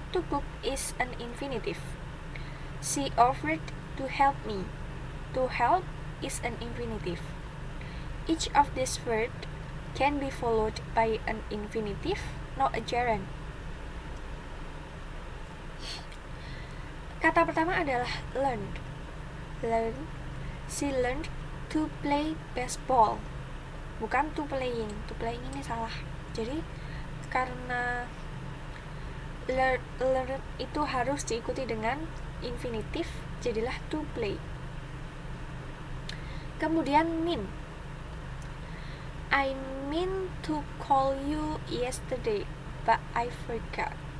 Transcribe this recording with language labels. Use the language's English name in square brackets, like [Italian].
[English] To cook is an infinitive. She offered to help me. To help is an infinitive. Each of these words can be followed by an infinitive, not a gerund. [Indonesian] Kata pertama adalah learned. [English] Learn. She learned to play baseball. [Indonesian] Bukan to playing. To playing ini salah. Jadi karena learn itu harus diikuti dengan infinitif, jadilah to play. Kemudian mean. [English] I meant to call you yesterday, but I forgot.